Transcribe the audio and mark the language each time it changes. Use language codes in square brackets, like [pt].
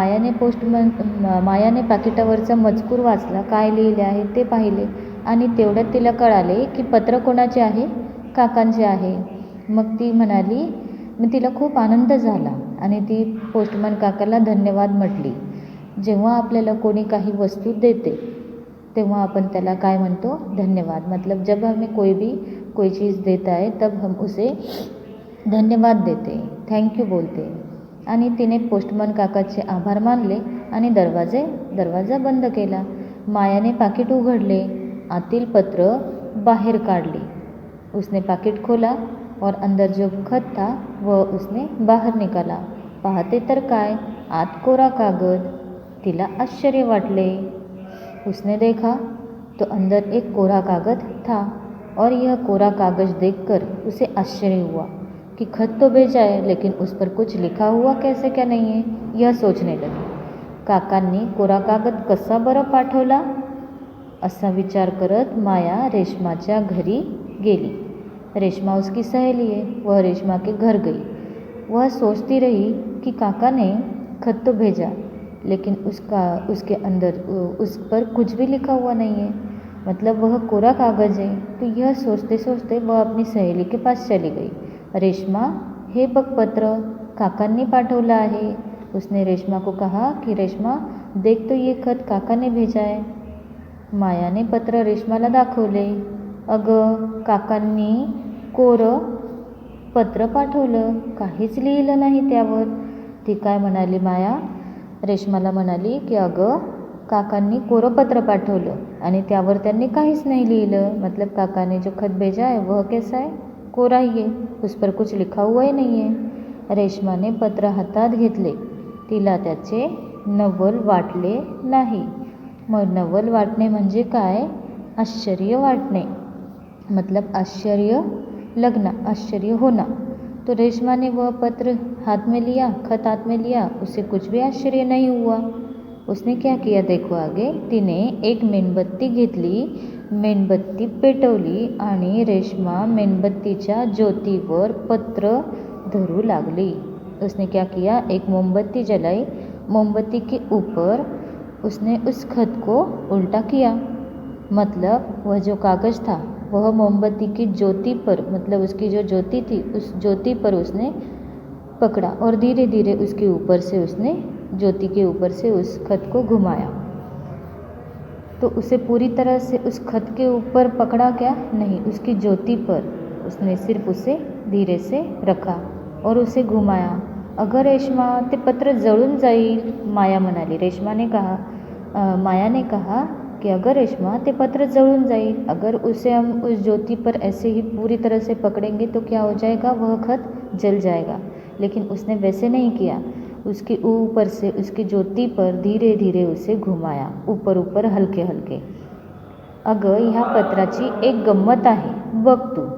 [mr] मायाने पाकिटावरचा मजकूर वाचला, काय लिहिले आहे ते पाहिले आणि तेवढ्यात तिला कळाले की पत्र कोणाचे आहे? काकांचे आहे। मग ती म्हणाली, मग तिला खूप आनंद झाला आणि ती पोस्टमन काकाला धन्यवाद म्हटली। जेव्हा आपल्याला कोणी काही वस्तू देते तेव्हा अपन त्याला काय म्हणतो? धन्यवाद। [hi] मतलब जब हमें कोई चीज़ देता है तब हम उसे धन्यवाद देते, [en] thank you [hi] बोलते। [mr] आणि तिने पोस्टमन काकाचे आभार मानले आणि दरवाजा बंद केला। मायाने पाकिट उघडले, आतील पत्र बाहेर काढले। [hi] उसने पाकिट खोला और अंदर जो खत था वह उसने बाहर निकाला। [mr] पाहते तर काय, आत कोरा कागद। तिला आश्चर्य वाटले। [hi] उसने देखा तो अंदर एक कोरा कागज था और यह कोरा कागज देखकर उसे आश्चर्य हुआ कि खत तो भेजा है, लेकिन उस पर कुछ लिखा हुआ कैसे क्या नहीं है, यह सोचने लगी। [mr] काकांनी कोरा कागद कसा बरं पाठवला, असा विचार करत माया रेशमाच्या घरी गेली। [hi] रेशमा उसकी सहेली है, वह रेशमा के घर गई। वह सोचती रही कि काका ने खत तो भेजा, लेकिन उसके अंदर उस पर कुछ भी लिखा हुआ नहीं है, मतलब वह कोरा कागज़ है। तो यह सोचते सोचते वह अपनी सहेली के पास चली गई। [mr] रेशमा, हे बघ पत्र काकांनी पाठवलं आहे। [hi] उसने रेशमा को कहा कि रेशमा देख तो ये खत काका ने भेजा है। [mr] मायाने पत्र रेशमाला दाखवले। अगं, काकांनी कोरं पत्र पाठवलं, काहीच लिहिलं नाही त्यावर। ती काय म्हणाली? माया रेशमाला म्हणाली की अगं, काकांनी कोरं पत्र पाठवलं आणि त्यावर त्यांनी काहीच नाही लिहिलं। [hi] मतलब काका ने जो खत भेजा है वह कैसा है? कोरा ही है, उस पर कुछ लिखा हुआ ही नहीं है। [mr] रेशमाने पत्र हातात घेतले। तिला त्याचे नवल वाटले नाही। मग नवल वाटणे म्हणजे काय? आश्चर्य वाटणे, [hi] मतलब आश्चर्य लगना, आश्चर्य होना। तो रेशमा ने वह पत्र हाथ में लिया, खत हाथ में लिया, उसे कुछ भी आश्चर्य नहीं हुआ। उसने क्या किया देखो आगे। [mr] तिने एक मेणबत्ती घेतली, मेणबत्ती पेटवली आणि रेशमा मेणबत्तीच्या ज्योतीवर पत्र धरू लागली। [hi] उसने क्या किया? एक मोमबत्ती जलाई, मोमबत्ती के ऊपर उसने उस खत को उल्टा किया। मतलब वह जो कागज़ था वह मोमबत्ती की ज्योति पर, मतलब उसकी जो ज्योति थी उस ज्योति पर उसने पकड़ा और धीरे धीरे उसके ऊपर से उसने ज्योति के ऊपर से उस खत को घुमाया। तो उसे पूरी तरह से उस खत के ऊपर पकड़ा क्या? नहीं, उसकी ज्योति पर उसने सिर्फ उसे धीरे से रखा और उसे घुमाया। [mr] अगर रेशमा, ते पत्र जळून जाईल, माया म्हणाली। [hi] रेशमाने कहा, माया ने कहा कि अगर रेशमा [mr] ते पत्र जळून जाईल, [hi] अगर उसे हम उस ज्योति पर ऐसे ही पूरी तरह से पकड़ेंगे तो क्या हो जाएगा? वह खत जल जाएगा। लेकिन उसने वैसे नहीं किया, उसके ऊपर से उसकी ज्योति पर धीरे धीरे उसे घुमाया, ऊपर ऊपर हलके हलके। [mr] अगं, ह्या पत्राची एक गंमत आहे, बघ तू।